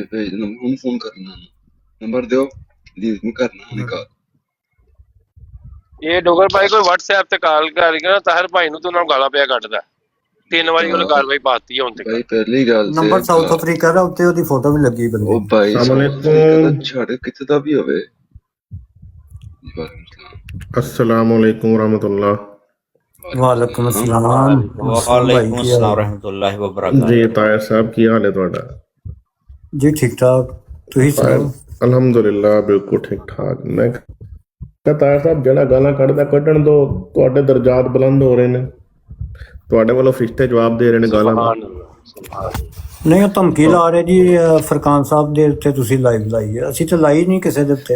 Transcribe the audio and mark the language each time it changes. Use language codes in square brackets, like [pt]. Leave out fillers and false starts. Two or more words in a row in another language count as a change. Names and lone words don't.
[pa] ਭੇਜ ਦਿਓ, ਉਹਨੂੰ ਫੋਨ ਕਰਨਾ, ਨੰਬਰ ਦਿਓ, ਦੀਦੀ ਨੂੰ ਕਰਨਾ ਉਹਨੇ ਕਾਲ। ਇਹ ਡੋਗਰ ਭਾਈ ਕੋਈ WhatsApp ਤੇ ਕਾਲ ਕਰਕੇ ਨਾ ਤਾਹਿਰ ਭਾਈ ਨੂੰ ਤੇ ਉਹਨਾਂ ਨੂੰ ਗਾਲਾਂ ਪਿਆ ਕੱਢਦਾ। 3 ਵਾਰੀ ਉਹਨੇ ਕਾਰਵਾਈ ਪਾਤੀ ਹੁਣ ਤੱਕ। ਭਾਈ ਪਹਿਲੀ ਗੱਲ ਤੇ ਨੰਬਰ ਸਾਊਥ ਅਫਰੀਕਾ ਦਾ, ਉੱਤੇ ਉਹਦੀ ਫੋਟੋ ਵੀ ਲੱਗੀ ਬੰਦੇ ਉਹ ਭਾਈ ਸਾਹਮਣੇ ਛੱਡ ਕਿੱਥੇ ਦਾ ਵੀ ਹੋਵੇ। [ar] السلام عليكم رحمة الله. وعليكم السلام. وعليكم السلام رحمة الله وبركاته. [pa] ਜੀ ਤਾਇਰ ਸਾਹਬ ਕੀ ਹਾਲ ਹੈ ਤੁਹਾਡਾ? ਜੀ ਠੀਕ ਠਾਕ, ਤੁਸੀਂ ਸੁਣਾਓ? ਅਲਹਮਦੁਲਿਲਾ ਬਿਲਕੁਲ ਠੀਕ ਠਾਕ। ਮੈਂ ਕਿਹਾ ਤਾਇਆ ਸਾਹਿਬ ਜਿਹੜਾ ਗਾਲਾਂ ਕੱਢਦਾ ਕੱਢਣ ਦੋ, ਤੁਹਾਡੇ ਦਰਜਾਤ ਬੁਲੰਦ ਹੋ ਰਹੇ ਨੇ, ਤੁਹਾਡੇ ਵੱਲੋਂ ਫਰਿਸ਼ਤੇ ਜਵਾਬ ਦੇ ਰਹੇ ਨੇ ਗਾਲਾਂ ਦਾ। ਨਹੀਂ ਉਹ ਧਮਕੀ ਲਾ ਰਹੇ ਜੀ ਫਰਕਾਨ ਸਾਹਿਬ ਦੇ ਉੱਤੇ, ਤੁਸੀਂ ਲਾਈਵ ਲਾਈ ਹੈ, ਅਸੀਂ ਤਾਂ ਲਾਈ ਨਹੀਂ ਕਿਸੇ ਦੇ ਉੱਤੇ।